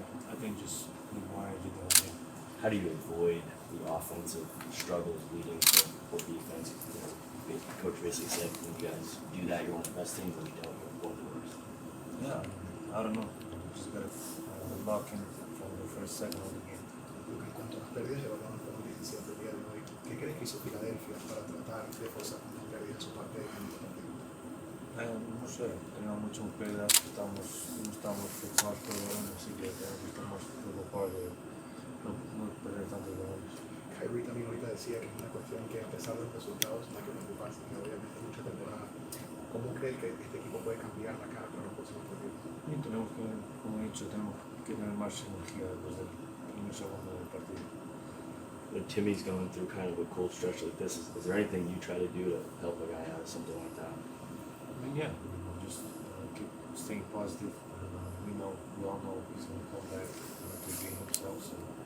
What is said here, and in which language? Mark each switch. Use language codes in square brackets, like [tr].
[en] I think just need more energy the whole game. How do you avoid the offensive struggles leading to poor defense? Coach basically said, when you guys do that, you're one of the best teams, when you don't, you're one of the worst. Yeah, I don't know. We just gotta lock in from the first second of the game. [es] Luka, en cuanto a las pérdidas, llevaron con 17 el día de hoy. ¿Qué crees que hizo Filadelfia para tratar de forzar una pérdida en su parte de campo partido? No sé, teníamos muchas pérdidas, no estamos fixados por el balón, así que estamos preocupados de no perder tantos balones. Kyrie también ahorita decía que es una cuestión que a pesar de los resultados no hay que preocuparse, que obviamente es mucha temporada. ¿Cómo crees que este equipo puede cambiar la cara para los próximos partidos? Y tenemos que, como he dicho, tenemos que tener más energía después del primer segundo del partido. [en] When Timmy's going through kind of a cold stretch like this, is there anything you try to do to help a guy out of something like that? I mean, yeah, just keep staying positive. We all know he's going to come back to be himself, so